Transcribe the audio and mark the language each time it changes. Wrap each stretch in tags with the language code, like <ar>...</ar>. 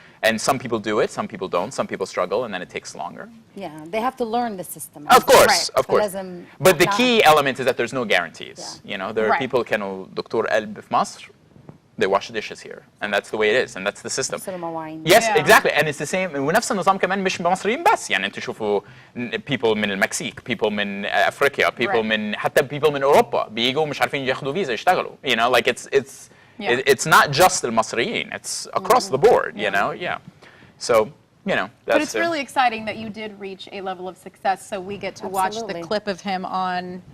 <en>And some people do it, some people don't, some people struggle, and then it takes longer. Yeah, they have to learn the system. Of course, of course.</en> <ar>فلازم</ar> <en>But the key element is that there's no guarantees. You know, there are Right. people</en> <ar>كانوا دكتور قلب في مصر,</ar> <en>they wash the dishes here, and that's the way it is, and that's the system.</en> <ar>يغسلوا مواعين.</ar> <en>Yes, Yeah. exactly, and it's the same.</en> <ar>ونفس النظام كمان مش مصريين بس. يعني انتوا شوفوا people من المكسيك, people من أفريقيا, people من حتى people من أوروبا بييجوا مش عارفين ياخدوا فيزا يشتغلوا.</ar> <en>You know, like it's not just</en> <ar>المصريين.</ar> <en>It's across the board. You know, So, you know, that's But it's really exciting that you did reach a level of success, so we get to watch the clip of him on.</en>